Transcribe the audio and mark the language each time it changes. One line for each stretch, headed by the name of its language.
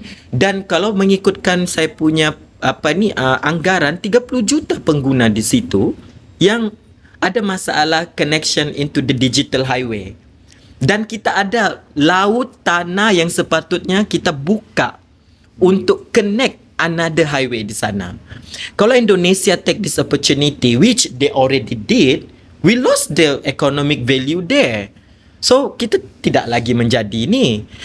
Malay: Dan kalau mengikutkan saya punya anggaran 30 juta pengguna di situ yang ada masalah
English: connection into the digital highway.
Malay: Dan kita ada laut, tanah yang sepatutnya kita buka untuk
English: connect another highway
Malay: di sana. Kalau
English: Indonesia take this opportunity, which they already did, we lost the economic value there.
Malay: So, kita tidak lagi menjadi ni.